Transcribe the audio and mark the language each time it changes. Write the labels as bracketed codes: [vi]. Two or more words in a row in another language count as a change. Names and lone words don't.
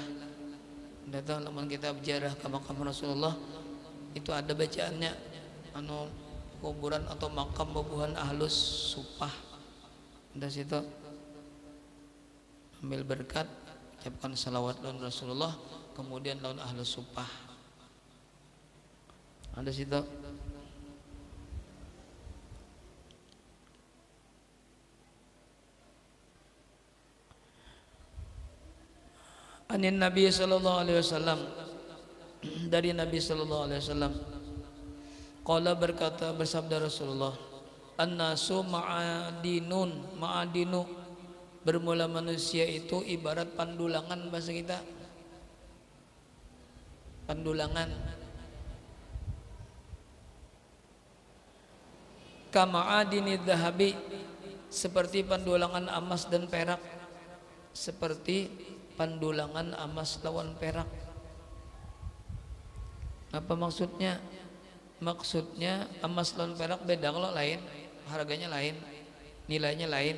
[bjn] Datang lamun kita berjarah ke makam Rasulullah itu ada bacaannya anu kuburan atau makam bubuhan Ahlus Suffah. Dari situ ambil berkat, ucapkan salawat lawan Rasulullah, kemudian lawan Ahlus Suffah. Ada situ. [ar] عن النبي صلى الله عليه وسلم, [bjn] dari Nabi [ar] صلى الله عليه وسلم, [bjn] qala berkata bersabda Rasulullah, [ar] الناس معادن, [bjn] bermula manusia itu ibarat pandulangan bahasa kita, pandulangan. [ar] كمعادن الذهب, [bjn] seperti pandulangan emas dan perak, seperti pandulangan emas lawan perak. Apa maksudnya? Maksudnya emas lawan perak beda kalau lain, harganya lain, nilainya lain.